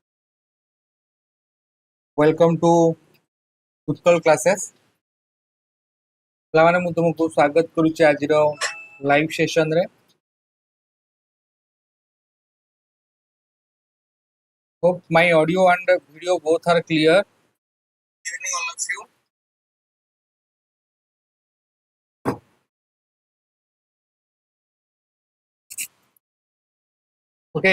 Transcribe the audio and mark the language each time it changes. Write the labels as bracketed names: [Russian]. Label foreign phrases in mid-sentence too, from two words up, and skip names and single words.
[English] Welcome to Utkal classes. [Odia] ପିଲାମାନେ ମୁଁ ତୁମକୁ ସ୍ୱାଗତ କରୁଛି ଆଜିର [English] live session. Hope my audio and video both are clear. Good evening, all of you. Okay.